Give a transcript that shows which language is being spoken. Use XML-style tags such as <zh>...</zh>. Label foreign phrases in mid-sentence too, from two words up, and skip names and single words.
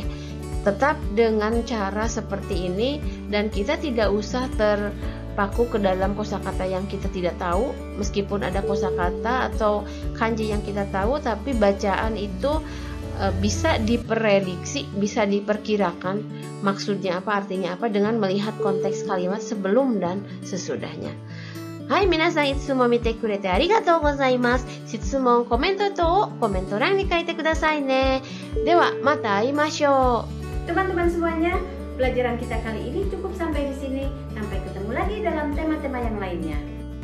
<id>Tetap dengan cara seperti ini, dan kita tidak usah terpaku ke dalam kosakata yang kita tidak tahu. Meskipun ada kosakata atau kanji yang kita tahu, tapi bacaan itu bisa diprediksi, bisa diperkirakan maksudnya apa, artinya apa, dengan melihat konteks kalimat sebelum dan sesudahnya.</id> <ja>はい皆さん、いつも見てくれてありがとうございます. Shitsumon, komentar とコメント欄に書いてくださいね. では、また会いましょう.</ja> <id>Teman-teman semuanya, pelajaran kita kali ini cukup sampai di sini. Sampai ketemu lagi dalam tema-tema yang lainnya.</id>